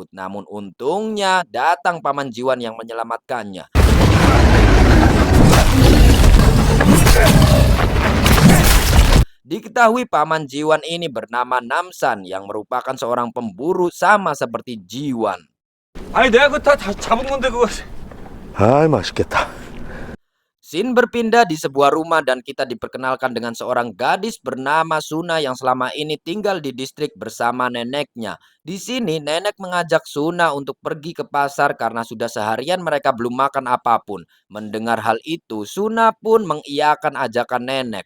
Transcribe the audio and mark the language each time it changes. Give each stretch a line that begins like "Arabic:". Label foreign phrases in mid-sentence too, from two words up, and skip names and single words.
Indonesian: Namun untungnya datang paman Jiwan yang menyelamatkannya. Diketahui paman Jiwan ini bernama Namsan yang merupakan seorang pemburu sama seperti Jiwan.
Korean: 아니 내가 그거 다 잡은 건데 그거. 아이, 맛있겠다.
Indonesian: Scene berpindah di sebuah rumah dan kita diperkenalkan dengan seorang gadis bernama Suna yang selama ini tinggal di distrik bersama neneknya. Di sini nenek mengajak Suna untuk pergi ke pasar karena sudah seharian mereka belum makan apapun. Mendengar hal itu, Suna pun mengiyakan ajakan nenek.